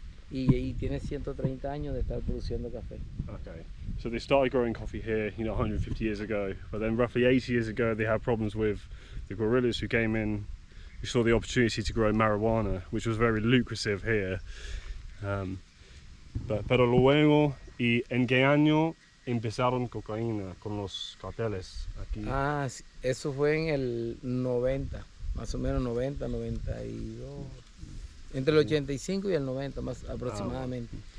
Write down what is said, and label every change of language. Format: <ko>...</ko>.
<es>Y tiene 130 años de estar produciendo café.</es> <en>Okay. So they started growing coffee here, 150 years ago, but then roughly 80 years ago they had problems with the guerrillas who came in, who saw the opportunity to grow marijuana, which was very lucrative here.</en> <es>Pero luego, ¿y en qué año empezaron cocaína con los carteles aquí? Ah, sí, eso fue en el 90, más o menos 90, 92, entre el 85 y el 90 más aproximadamente.</es>